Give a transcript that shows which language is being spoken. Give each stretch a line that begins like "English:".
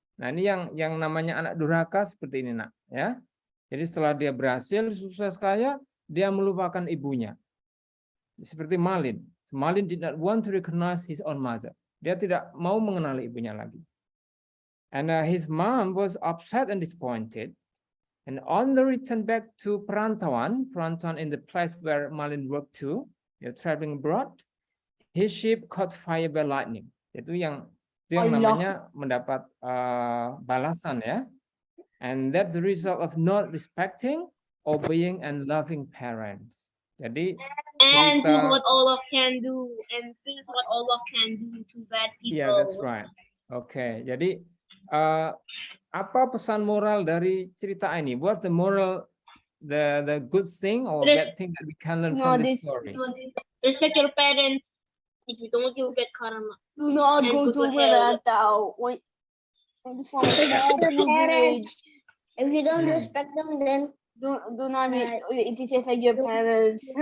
Indonesian: Nah, ini yang namanya anak durhaka seperti ini, nak, ya. Jadi setelah dia berhasil sukses kaya, dia melupakan ibunya. Seperti Malin.
English: Malin did not want to recognize his own mother.
Indonesian: Dia tidak mau mengenali ibunya lagi.
English: And his mom was upset and disappointed. And on the return back to perantauan in the place where Malin worked to, traveling abroad, his ship caught fire by lightning.
Indonesian: Itu yang namanya mendapat balasan, ya.
English: And that's the result of not respecting, obeying, and loving parents.
Indonesian: Jadi
English: And this is what Allah can do, and this is what Allah can do to bad people. Yeah, that's right.
Indonesian: Oke, jadi apa pesan moral dari cerita ini?
English: What's the moral, the good thing or bad thing that we can learn from this story? Respect your parents. If you don't, you'll get karma. Do not go to merantau. If you don't respect them, then do not affect your parents.